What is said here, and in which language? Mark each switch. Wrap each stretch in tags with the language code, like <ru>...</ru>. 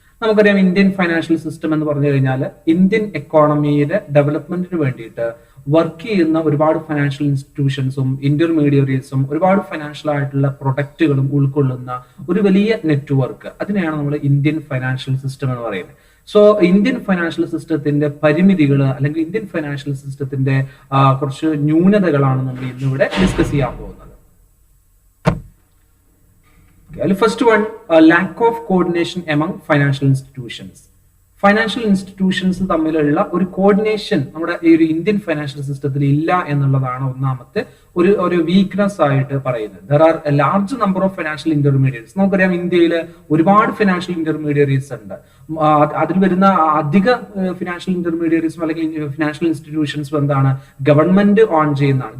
<ml>നമുക്കറിയാം Indian financial system എന്ന് പറഞ്ഞു കഴിഞ്ഞാൽ ഇന്ത്യൻ എക്കോണമിയുടെ ഡെവലപ്മെന്റിന് വേണ്ടിയിട്ട് വർക്ക് ചെയ്യുന്ന ഒരുപാട് ഫൈനാൻഷ്യൽ ഇൻസ്റ്റിറ്റ്യൂഷൻസും ഇന്റർമീഡിയറീസും ഒരുപാട് ഫൈനാൻഷ്യൽ ആയിട്ടുള്ള പ്രൊഡക്റ്റുകളും ഉൾക്കൊള്ളുന്ന ഒരു വലിയ നെറ്റ്വർക്ക്, അതിനെയാണ് നമ്മൾ ഇന്ത്യൻ ഫൈനാൻഷ്യൽ സിസ്റ്റം എന്ന് പറയുന്നത്. സോ ഇന്ത്യൻ ഫൈനാൻഷ്യൽ സിസ്റ്റത്തിന്റെ പരിമിതികൾ അല്ലെങ്കിൽ ഇന്ത്യൻ ഫൈനാൻഷ്യൽ സിസ്റ്റത്തിന്റെ കുറച്ച് ന്യൂനതകളാണ് നമ്മൾ ഇന്നിവിടെ ഡിസ്കസ് ചെയ്യാൻ പോകുന്നത്.</ml> <en>First one, a lack of coordination among financial institutions.</en> <ml>Financial institutions തമ്മിലുള്ള ഒരു കോർഡിനേഷൻ നമ്മുടെ ഈ ഒരു ഇന്ത്യൻ ഫൈനാൻഷ്യൽ സിസ്റ്റത്തിൽ ഇല്ല എന്നുള്ളതാണ് ഒന്നാമത്തെ ഒരു വീക്ക്നെസ് ആയിട്ട് പറയുന്നത്.</ml> <en>There are a large number of financial intermediaries.</en> <ml>നമുക്കറിയാം ഇന്ത്യയിൽ ഒരുപാട് ഫൈനാൻഷ്യൽ ഇന്റർമീഡിയറീസ് ഉണ്ട്. അതിൽ വരുന്ന അധിക ഫിനാൻഷ്യൽ ഇന്റർമീഡിയറീസും അല്ലെങ്കിൽ ഫിനാൻഷ്യൽ ഇൻസ്റ്റിറ്റ്യൂഷൻസും എന്താണ്, ഗവൺമെന്റ് ഓൺ ചെയ്യുന്നതാണ്.</ml>